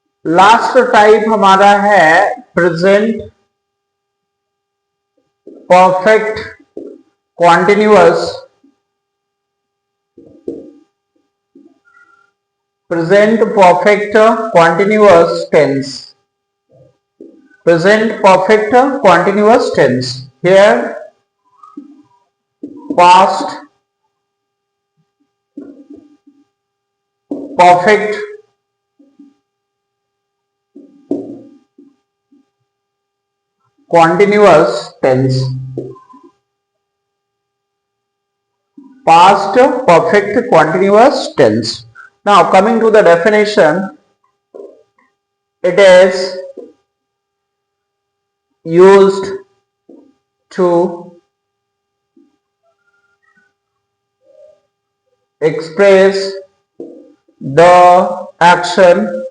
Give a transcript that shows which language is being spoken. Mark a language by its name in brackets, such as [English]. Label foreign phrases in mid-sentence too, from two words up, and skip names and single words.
[English] last type [Hindi] हमारा है [English] present perfect continuous, present perfect continuous tense, present perfect continuous tense. Here past perfect continuous tense, past perfect continuous tense. Now coming to the definition, it is used to express the action,